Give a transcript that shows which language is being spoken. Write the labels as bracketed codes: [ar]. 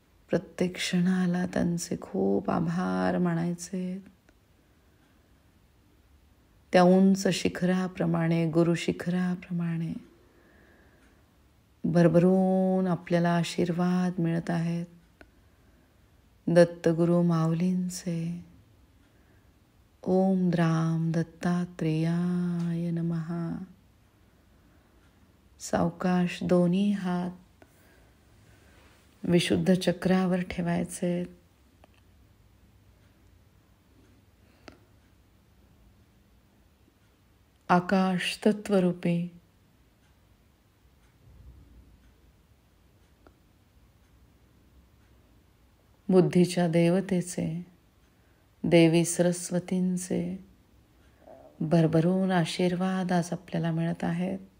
[mr] प्रत्येक क्षणाला त्यांचे खूप आभार मानायचे. त्या उंच शिखराप्रमाणे, गुरु शिखराप्रमाणे भरभरून आपल्याला आशीर्वाद मिळत आहेत. दत्तगुरु माऊलींचे. [sa] ओम द्राम दत्तात्रेयाय नमः. [mr] सावकाश दोन्ही हात विशुद्ध चक्रावर ठेवायचे. आकाश तत्वरूपी बुद्धीच्या देवतेचे, देवी सरस्वतींचे भरभरून आशीर्वाद आज आपल्याला मिळत आहेत.